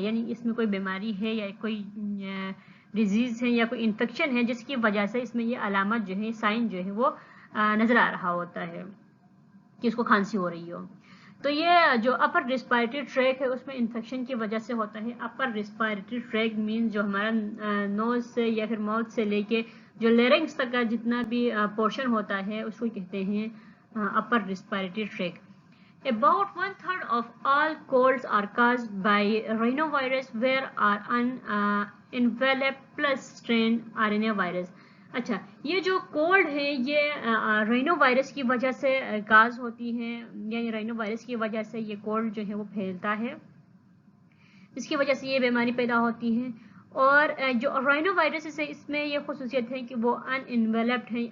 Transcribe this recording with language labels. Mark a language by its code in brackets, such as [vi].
[ur] یعنی اس میں کوئی بیماری ہے یا کوئی ڈیزیز ہے یا کوئی انفیکشن ہے جس کی وجہ سے اس میں یہ علامت جو ہے، سائن جو ہے وہ نظر آ رہا ہوتا ہے کہ اس کو کھانسی ہو رہی ہو. تو یہ جو اپر ریسپیریٹری ٹریک ہے اس میں انفیکشن کی وجہ سے ہوتا ہے. اپر ریسپیریٹری ٹریک مینز جو ہمارا نوز سے یا پھر ماؤتھ سے لے کے جو لیرنگس تک کا جتنا بھی پورشن ہوتا ہے اس کو کہتے ہیں اپر respiratory track. [en] About 1/3 of all colds are caused by rhinovirus, where are an enveloped plus strain RNA virus. [ur] اچھا، یہ جو کولڈ ہے یہ رائنو وائرس کی وجہ سے کاز ہوتی ہے، یعنی رائنو وائرس کی وجہ سے یہ کولڈ جو ہے وہ پھیلتا ہے، اس کی وجہ سے یہ بیماری پیدا ہوتی ہے. اور جو رائنو وائرس ہے اس میں یہ خصوصیت ہے کہ وہ ان انویلپڈ ہے.